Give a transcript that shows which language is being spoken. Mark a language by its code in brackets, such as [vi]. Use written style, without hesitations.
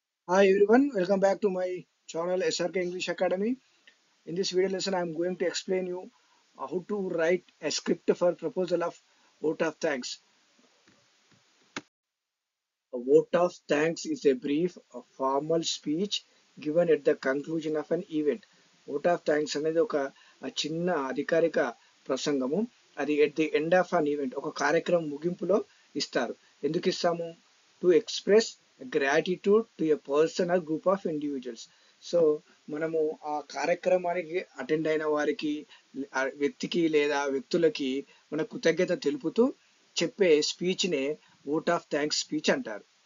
[en] Hi everyone, welcome back to my channel SRK English Academy. In this video lesson, I am going to explain you how to write a script for proposal of vote of thanks. A vote of thanks is a brief, a formal speech given at the conclusion of an event. [te] Vote of thanks అనేది ఒక చిన్న అధికారిక ప్రసంగము. అది [en] at the end of an event, [te] ఒక కార్యక్రమం ముగింపులో ఇస్తారు. ఎందుకు ఇస్తాము? [en] To express gratitude to a person or group of individuals. [te] So మనము ఆ కార్యక్రమానికి అటెండ్ అయిన వారికి, ఆ వ్యక్తికి లేదా వ్యక్తులకి మన కృతజ్ఞత తెలుపుతూ చెప్పే స్పీచ్నే ఓట్ ఆఫ్ థ్యాంక్స్ స్పీచ్ అంటారు.